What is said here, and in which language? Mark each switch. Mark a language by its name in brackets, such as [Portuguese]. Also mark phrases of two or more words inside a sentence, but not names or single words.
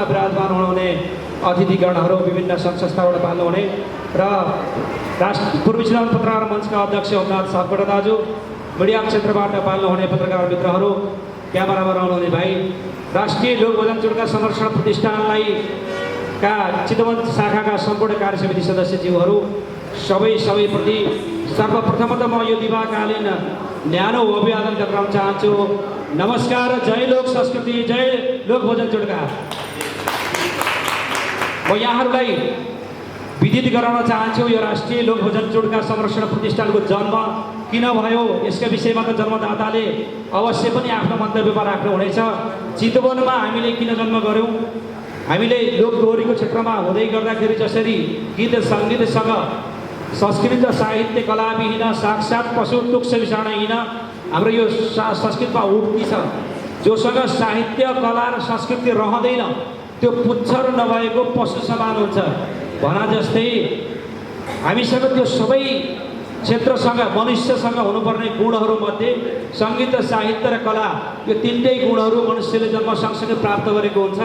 [Nepali] विराजमान हुनुहुने अतिथिगणहरू विभिन्न सङ्घ संस्थाबाट पाल्नुहुने र पूर्वी चितवन पत्रकार मञ्चका अध्यक्ष होमनाथ सापकोटा दाजु, मिडिया क्षेत्रबाट पाल्नुहुने पत्रकार मित्रहरू, क्यामेरामा रहनुहुने भाइ, राष्ट्रिय लोक भजन चुडका संरक्षण प्रतिष्ठानलाई का चितवन शाखाका सम्पूर्ण कार्य समिति सदस्यज्यूहरू सबैप्रति सर्वप्रथमतः म यो दिवाकालीन न्यानो अभिवादन गर्न चाहन्छु। नमस्कार, जय लोक संस्कृति, जय लोक भजन चुडका। म यहाँहरूलाई विदित गराउन चाहन्छु यो राष्ट्रिय लोकभोजन चुड्का संरक्षण प्रतिष्ठानको जन्म किन भयो यसका विषयमा त जन्मदाताले अवश्य पनि आफ्नो मन्तव्यमा राख्नुहुनेछ। चितवनमा हामीले किन जन्म गऱ्यौँ, हामीले लोकदोहोरीको क्षेत्रमा हुँदै गर्दाखेरि जसरी गीत सङ्गीतसँग संस्कृत [Sanskrit] साहित्य कलाविहीन साक्षात् पशु तुक्ष विषाणहीन [Nepali] हाम्रो यो संस्कृतमा उक्ति छ, जोसँग साहित्य कला र संस्कृति रहँदैन त्यो पुच्छर नभएको पशु समान हुन्छ भना जस्तै हामीसँग त्यो सबै क्षेत्रसँग मनुष्यसँग हुनुपर्ने गुणहरूमध्ये सङ्गीत साहित्य र कला यो तिनटै गुणहरू मनुष्यले जन्म सँगसँगै प्राप्त गरेको हुन्छ।